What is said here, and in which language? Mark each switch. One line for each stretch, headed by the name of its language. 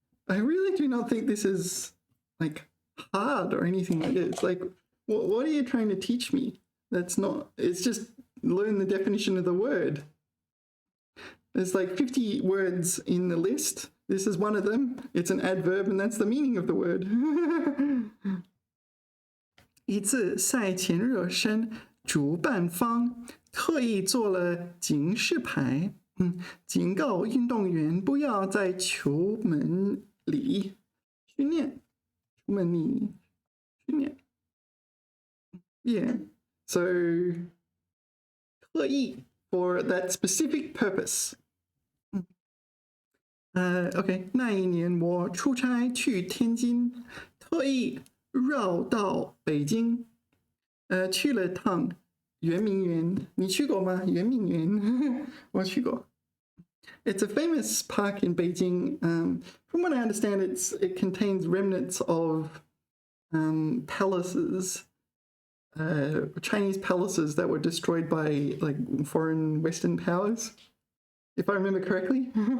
English: I really do not think this is like hard or anything like this. Like, what are you trying to teach me? That's not, it's just learn the definition of the word. There's like 50 words in the list. This is one of them. It's an adverb and that's the meaning of the word.
Chinese: 一次赛前热身，主办方特意做了警示牌，警告运动员不要在球门里训练。球门里训练。
English: Yeah, so 特意 for that specific purpose.
Chinese: OK, 那一年我出差去天津，特意绕到北京，去了趟圆明园。你去过吗？圆明园，我去过。
English: It's a famous park in Beijing. From what I understand, it contains remnants of palaces, Chinese palaces that were destroyed by like foreign Western powers, if I remember correctly.